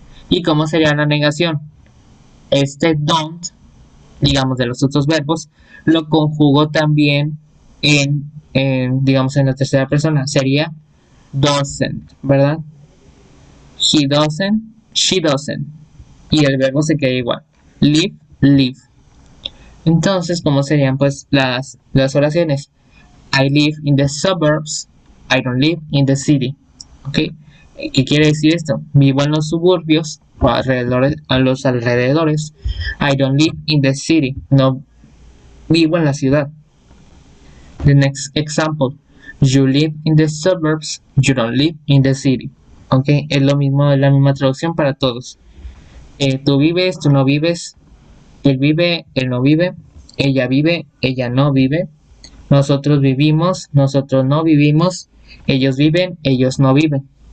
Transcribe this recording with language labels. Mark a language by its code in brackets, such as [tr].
[es] ¿Y cómo sería la negación? Este don't, digamos, de los otros verbos, lo conjugo también digamos, en la tercera persona. Sería doesn't, ¿verdad? [en] He doesn't, she doesn't. [es] Y el verbo se queda igual. Live, live. Entonces, ¿cómo serían pues las oraciones? [en] I live in the suburbs, I don't live in the city. [es] ¿Ok? ¿Qué quiere decir esto? Vivo en los suburbios o a los alrededores. [en] I don't live in the city. [es] No vivo en la ciudad. [en] The next example. You live in the suburbs, you don't live in the city. [es] ¿Ok? Es lo mismo, es la misma traducción para todos. Tú vives, tú no vives. Él vive, él no vive. Ella vive, ella no vive. Nosotros vivimos, nosotros no vivimos. Ellos viven, ellos no viven.